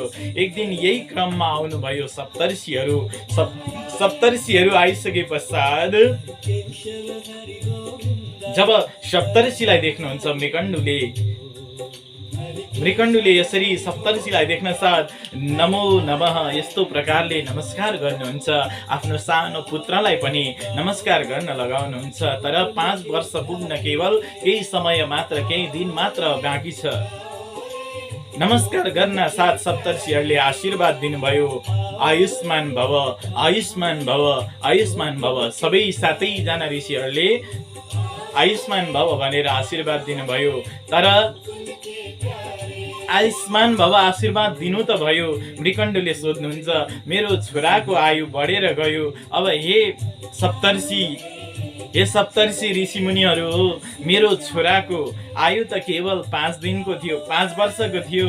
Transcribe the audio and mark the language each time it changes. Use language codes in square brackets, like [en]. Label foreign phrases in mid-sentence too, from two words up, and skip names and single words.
[ne] एक दिन यही क्रममा आउनुभयो सप्तर्षिहरू। सप्तर्षिहरू आइसके पश्चात जब सप्तर्षिलाई देख्नुहुन्छ मृकण्डुले यसरी सप्तर्षिलाई देख्न साथ [sa] नमो नमः [ne] यस्तो प्रकारले नमस्कार गर्नुहुन्छ। आफ्नो सानो पुत्रलाई पनि नमस्कार गर्न लगाउनुहुन्छ। तर 5 वर्ष पुग्न केवल केही समय मात्र, केही दिन मात्र बाँकी छ। नमस्कार गर्न साथ सप्तर्षिहरूले आशीर्वाद दिनुभयो, [sa] आयुष्मान भव, आयुष्मान भव, आयुष्मान भव। [ne] सबै 7 जना ऋषिहरूले [sa] आयुष्मान भव [ne] भनेर आशीर्वाद दिनुभयो। तर [sa] आयुष्मान भव [ne] आशीर्वाद दिनु त भयो, मृकण्डले सोध्नुहुन्छ, मेरो छोराको आयु बढेर गयो। अब हे सप्तर्षि ऋषिमुनिहरू, मेरो छोराको आयु त केवल 5 दिनको थियो, 5 वर्षको थियो।